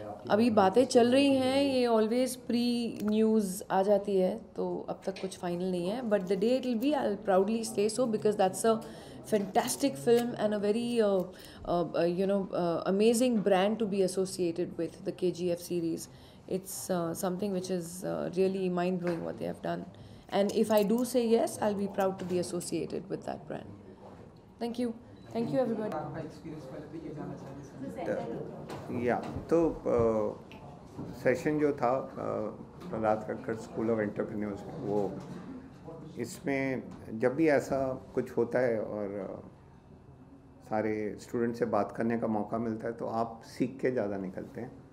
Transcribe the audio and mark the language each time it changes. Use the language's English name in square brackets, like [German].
[Hindi] अभी बातें चल रही हैं, ये ऑलवेज प्री न्यूज़ आ जाती है, तो अब तक कुछ फाइनल नहीं है. [English] But the day it will be, I will proudly say so, because that's a fantastic film and a very amazing brand to be associated with, the KGF series. It's something which is really mind-blowing what they have done. And if I do say yes, I'll be proud to be associated with that brand. Thank you. Thank you, everybody. [Hindi] आपका experience पहले भी ये जानना चाहेंगे. या तो session जो था Prahlad Kakkar school of entrepreneurs, वो इसमें जब भी ऐसा कुछ होता है और सारे स्टूडेंट से बात करने का मौका मिलता है तो आप सीख के ज़्यादा निकलते हैं.